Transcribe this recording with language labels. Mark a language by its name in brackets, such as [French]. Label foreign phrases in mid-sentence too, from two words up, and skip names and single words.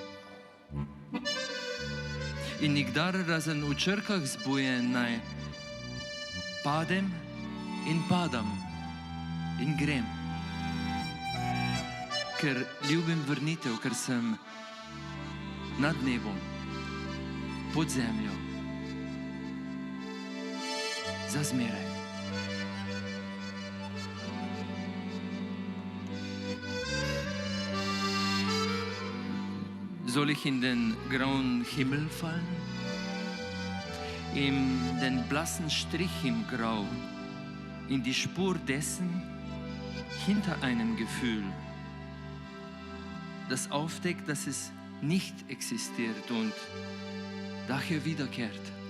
[Slovenian] In nikdar razen v črkah zbujen, naj padem in padam in grem. Ker ljubim vrnitev, ker sem nad nebom, pod zemljo, za zmeraj. [German] Soll ich in den grauen Himmel fallen? In den blassen Strich im Grau, in die Spur dessen hinter einem Gefühl, das aufdeckt, dass es nicht existiert und daher wiederkehrt.